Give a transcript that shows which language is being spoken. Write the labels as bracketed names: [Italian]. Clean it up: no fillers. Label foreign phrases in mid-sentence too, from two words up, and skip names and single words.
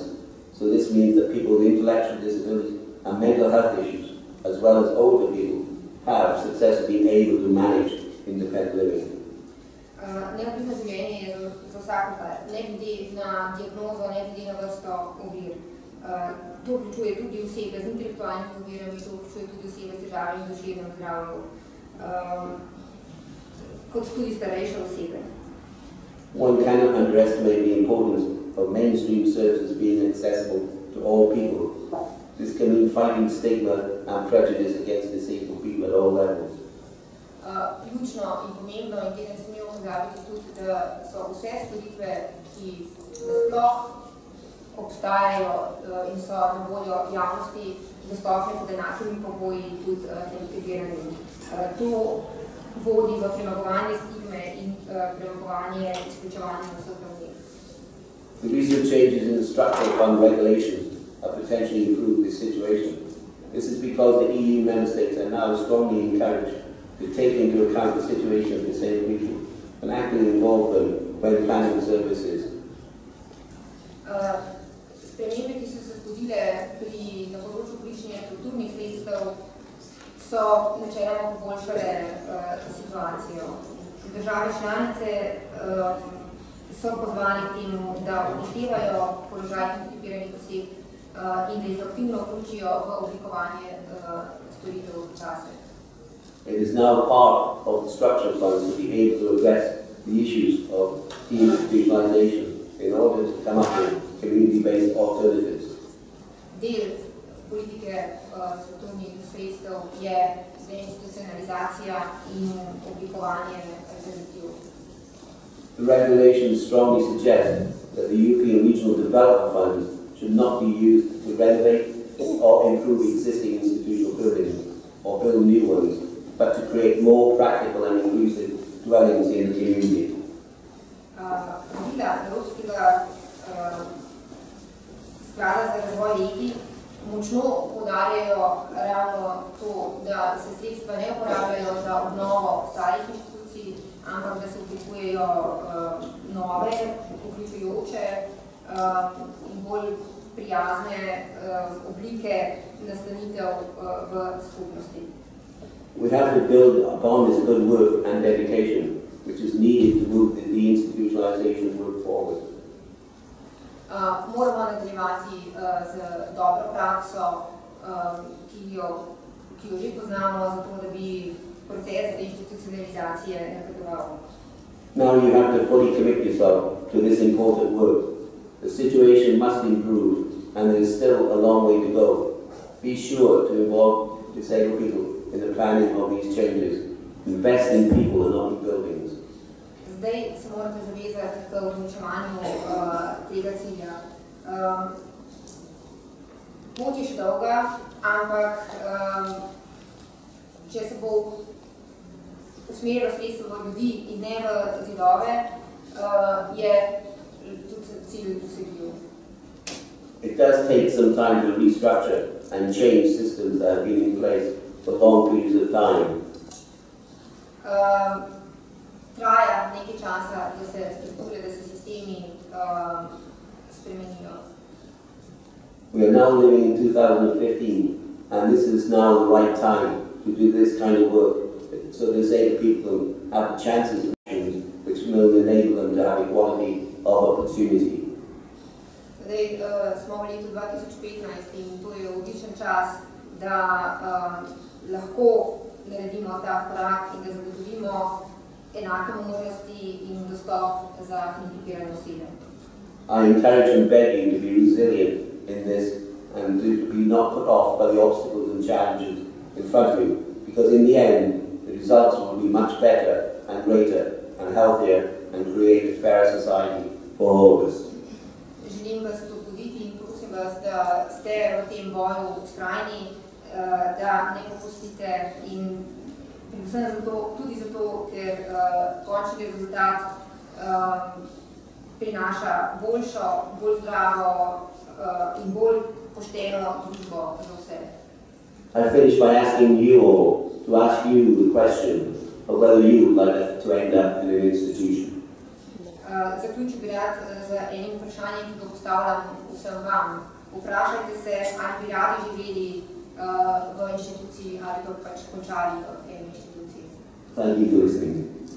[English] So this means that people with intellectual disabilities and mental health issues, as well as older people, have successfully been able to manage independent living. [Slovenian] Neodvisno življenje je za vsakogar, ne glede na diagnozo, ne glede na vrsto ovir. To vključuje tudi osebe z intelektualnimi ovirami, to vključuje tudi osebe s težavami v duševnem zdravju, kot tudi starejše osebe. [English] One cannot underestimate the importance of mainstream services being accessible to all people. This can mean fighting stigma and prejudice against disabled people at all levels. [Slovenian] Ključno in pomembno in tega ne smemo pozabiti tudi, da so vse storitve, ki nasploh obstajajo in so na voljo javnosti dostopne pod enakimi pogoji tudi hendikepiranim. To vodi v premagovanje stigme in premagovanje izključevanja na vseh ravneh. [English] The recent changes in the structural fund regulations have potentially improved this situation. This is because the EU member states are now strongly encouraged to take into account the situation of disabled people and actively involve them when planning services. [Slovenian] Spremembe, ki so se zgodile na področju koriščenja strukturnih sredstev, so načeloma poboljšale situacijo. Države članice so pozvane k temu, da upoštevajo položaj hendikepiranih oseb in da jih aktivno vključijo v oblikovanje storitev zase. [English] It is now part of the structural funds to be able to address the issues of deinstitutionalization in order to come up with community-based alternatives. [Slovenian] Del politike strukturnih sredstev je deinstitucionalizacija in oblikovanje alternativ. [English] The regulations strongly suggest that the European Regional Development Fund should not be used to renovate or improve existing institutional buildings or build new ones, but to create more practical and inclusive dwellings in the community. [Slovenian] Sklada za razvoj regij močno poudarjajo ravno to, da se sredstva ne uporabljajo za obnovo starih inštitucij, ampak da se oblikujejo nove, vključujoče in bolj prijazne oblike nastanitev v skupnosti. [English] We have to build upon this good work and dedication, which is needed to move the deinstitutionalization work forward. [Slovenian] Moramo nadaljevati z dobro prakso, ki jo že poznamo, zato da bi proces deinstitucionalizacije napredoval. [English] Now you have to fully commit yourself to this important work. The situation must improve, and there is still a long way to go. Be sure to involve disabled people in the planning of these changes. Invest in people and not in buildings. [Slovenian] Zdaj se morate zavezati k uresničevanju tega cilja. Pot je še dolga, ampak če se bo usmerilo sredstvo v ljudi in ne v zidove, je tudi cilj dosegljiv. [English] It does take some time to restructure and change systems that have been in place for long periods of time. [Slovenian] Traja nekaj časa, da se strukture, da se sistemi spremenijo. [English] We are now living in 2015, and this is now the right time to do this kind of work, so disabled people have the chances of change, which will enable them to have equality of opportunity. [Slovenian] Zdaj smo v letu 2015 in to je odličen čas, da lahko naredimo ta korak in da zagotovimo enake možnosti in dostop za hendikepirane osebe. [English] I encourage and beg you to be resilient in this and to be not put off by the obstacles and challenges in front of you, because in the end the results will be much better and greater and healthier and create a fairer society for all of us. [Slovenian] Želim vas spodbuditi in prosim vas, da ste v tem boju vztrajni, da ne popustite in predvsem tudi zato, ker končni rezultat prinaša boljšo, bolj zdravo in bolj pošteno družbo za vse. [English] I finish by asking you all to ask you the question of whether you would like to end up in an institution. [Slovenian] Zaključil bi rad z enim vprašanjem, ki ga postavljam vsem vam. Vprašajte se, ali bi radi živeli v inštituciji ali pa pač končali v eni inštituciji. [English] Thank you for listening.